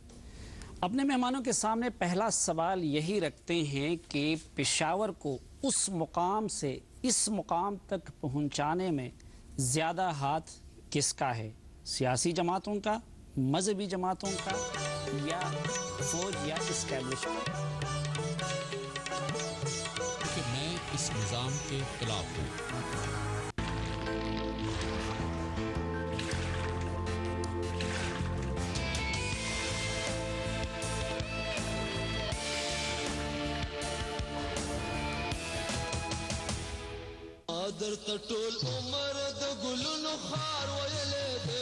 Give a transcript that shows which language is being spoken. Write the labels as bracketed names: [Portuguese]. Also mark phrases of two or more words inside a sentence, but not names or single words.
[Urdu] اپنے مہمانوں کے سامنے پہلا سوال یہی رکھتے ہیں کہ پشاور کو اس مقام سے اس مقام تک پہنچانے میں زیادہ ہاتھ کس کا ہے؟ سیاسی جماعتوں کا، مذہبی جماعتوں کا، یا فوج یا اسٹیبلشمنٹ؟ کہ میں اس نظام کے خلاف ہوں۔ [Pashto] در تټول عمر د ګلونو خار ویلې دې